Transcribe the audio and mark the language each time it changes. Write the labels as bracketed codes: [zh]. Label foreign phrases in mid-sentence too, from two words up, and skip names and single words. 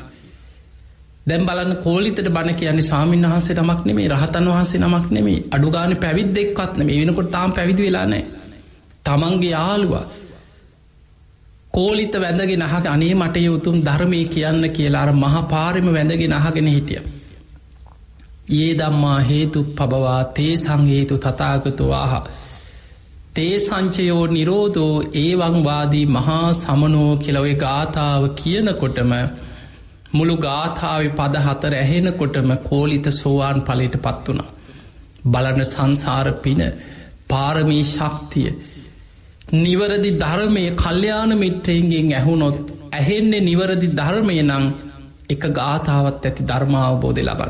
[si] දැන් බලන්න කෝලිතට බණ කියන්නේ ස්වාමීන් වහන්සේ නමක් නෙමෙයි, රහතන් වහන්සේ නමක් නෙමෙයි, අඩු ගානේ පැවිද්දෙක්වත් නෙමෙයි. වෙනකොට තාම පැවිදි වෙලා නැහැ. තමන්ගේ යාළුවා කෝලිත වැඳගෙන අහගෙන අනේ මට ඒ උතුම් ධර්මයේ කියන්න කියලා අර මහා පාරෙම වැඳගෙන අහගෙන හිටියා. [pi] යේ ධම්මා හේතුප්පබවා තේසං හේතු තථාගතෝ ආහ තේ සංචයෝ නිරෝධෝ ඒවං වාදී මහා සමනෝ [si] කියලා ඔය ගාථාව කියනකොටම මුළු ගාථාවේ පද 4 ඇහෙනකොටම කෝලිත සෝවාන් ඵලයට පත් වුණා. බලන සංසාර පින, පාරමී ශක්තිය, නිවරදි ධර්මයේ කල්යාණ මිත්‍රයන්ගෙන් ඇහුනොත් ඇහෙන්නේ නිවරදි ධර්මය නම් එක ගාථාවත් ඇති ධර්මාවබෝධය ලබන්න.